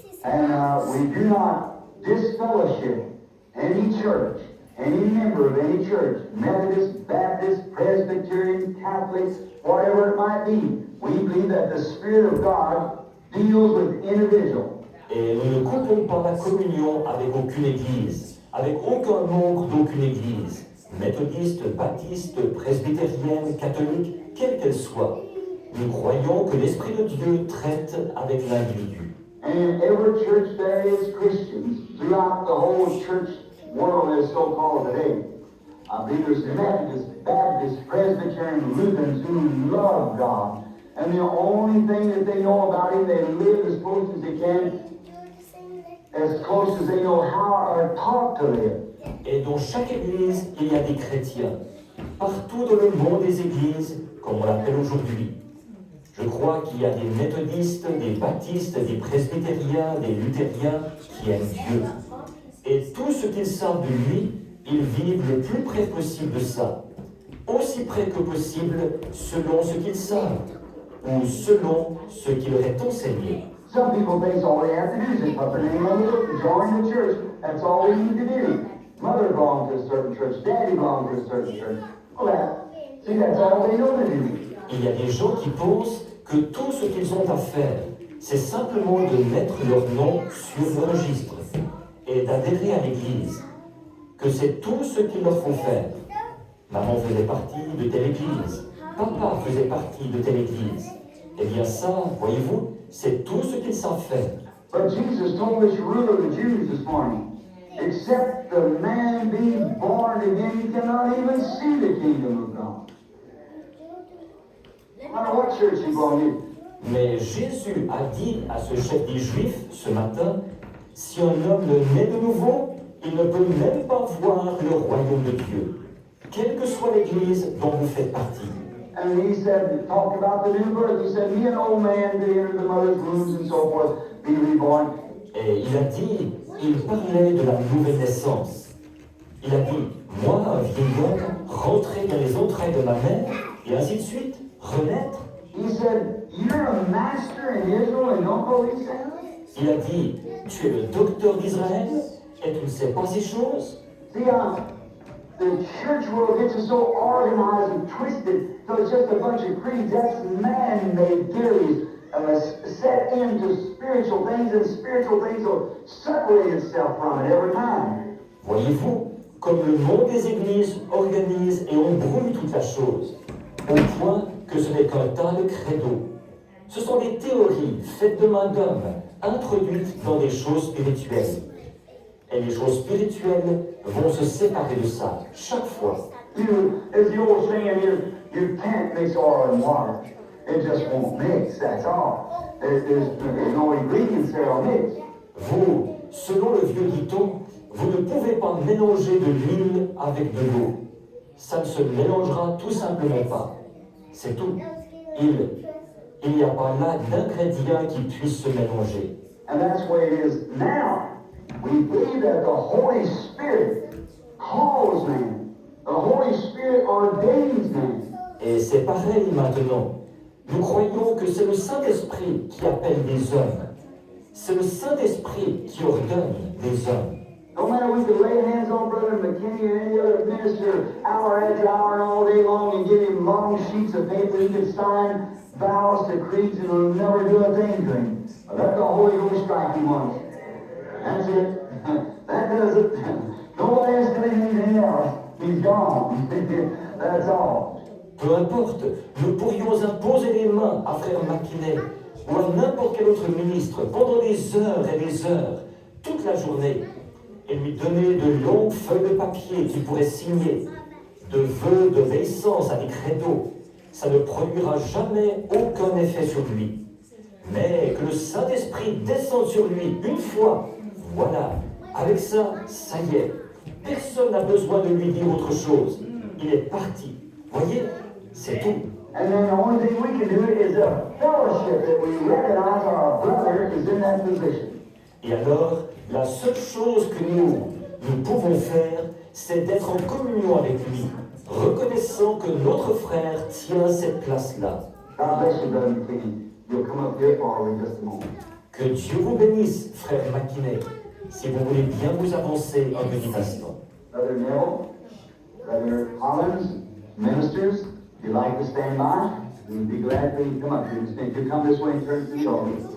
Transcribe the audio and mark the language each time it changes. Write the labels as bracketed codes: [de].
[en] And we do not disfellowship any church, any member of any church, Methodist, Baptist, Presbyterian, Catholic, whatever it might be. We believe that the Spirit of God deals with individuals. [fr] Et nous ne coupons pas la communion avec aucune église, avec aucun membre d'aucune église, méthodiste, baptiste, presbytérienne, catholique, quelle qu'elle soit. Nous croyons que l'Esprit de Dieu traite avec l'individu. [en] And in every church there is Christians throughout the whole church world as so-called today. I believe there's Methodists, Baptists, Presbyterian, Lutherans who love God. And the only thing that they know about Him, they live as close as they can, as close as they know how or taught to live. [fr] Et dans chaque église, il y a des chrétiens. Partout dans le monde des églises, comme on l'appelle aujourd'hui. Je crois qu'il y a des méthodistes, des baptistes, des presbytériens, des luthériens qui aiment Dieu. Et tout ce qu'ils savent de lui, ils vivent le plus près possible de ça. Aussi près que possible, selon ce qu'ils savent, ou selon ce qui leur est enseigné. [en] Some people think all they have to do is just put their name on the book and join the church. That's all they need to do. Mother belonged to a certain church, daddy belonged to a certain church. Well, see, that's all they know to do. [fr] Il y a des gens qui pensent que tout ce qu'ils ont à faire, c'est simplement de mettre leur nom sur le registre et d'adhérer à l'église. Que c'est tout ce qu'il leur faut faire. Maman faisait partie de telle église. Papa faisait partie de telle église. Eh bien ça, voyez-vous, c'est tout ce qu'ils savent faire. [en] But Jesus told this ruler of the Jews this morning, except the man be born again, he cannot even see the kingdom of God. No matter what church you belong to. [fr] Mais Jésus a dit à ce chef des Juifs ce matin, si un homme naît de nouveau, il ne peut même pas voir le royaume de Dieu, quelle que soit l'église dont vous faites partie. [en] And he said, talked about the new birth. He said, me an old man to enter the mother's wombs and so forth, be reborn. [fr] Et il a dit, il parlait de la nouvelle naissance. Il a dit, moi, un vieil homme, rentrer dans les entrailles de ma mère, et ainsi de suite, renaître. [en] He said, you're a master in Israel and don't know these things? [fr] Il a dit, tu es le docteur d'Israël, et tu ne sais pas ces choses. [en] See, the church world gets us so organized and twisted, so it's just a bunch of creeds. That's man-made theories set into spiritual things, and spiritual things will separate itself from it every time. [fr] Voyez-vous, comme le monde des églises organise et embrouille toute la chose, au point que ce n'est qu'un tas de credos. Ce sont des théories faites de main d'homme, introduites dans des choses spirituelles. Et les choses spirituelles vont se séparer de ça, chaque fois. [en] As the old saying is, you can't mix oil and water. It just won't mix, that's all. There's no ingredients there will mix. [fr] Vous, selon le vieux dicton, vous ne pouvez pas mélanger de l'huile avec de l'eau. Ça ne se mélangera tout simplement pas. C'est tout. Il n'y a pas là d'ingrédients qui puissent se mélanger. [en] And that's the way it is now. We believe that the Holy Spirit calls man. The Holy Spirit ordains man. [fr] Et c'est pareil maintenant. Nous croyons que c'est le Saint-Esprit qui appelle des hommes. C'est le Saint-Esprit qui ordonne des hommes. [en] No matter we could lay hands on Brother McKinney or any other minister hour after hour and all day long and give him long sheets of paper he could sign vows to creeds and it'll never do a thing to him. Let the Holy Ghost strike him once. That's it. That does it. Nobody else can do anything else. He's gone. That's all. [fr] Peu importe, nous pourrions imposer les mains à Frère McKinney ou à n'importe quel autre ministre pendant des heures et des heures, toute la journée, et lui donner de longues feuilles de papier qu'il pourrait signer, de vœux d'obéissance à des credos. Ça ne produira jamais aucun effet sur lui. Mais que le Saint-Esprit descende sur lui une fois, voilà, avec ça, ça y est. Personne n'a besoin de lui dire autre chose. Il est parti. Voyez, c'est tout. [en] And then the only thing we can do is a fellowship that we recognize our brother is in that position. [fr] Et alors, la seule chose que nous pouvons faire, c'est d'être en communion avec lui, reconnaissant que notre frère tient cette place-là. [en] God bless you, Brother McKinney. You'll come up here for me just a moment. [fr] Que Dieu vous bénisse, frère McKinney, si vous voulez bien vous avancer un petit instant. [en] Brother Neville, Brother Collins, ministers, if you'd like to stand by, we'd be glad for you to come up here and stand. You come this way and turn to the altar.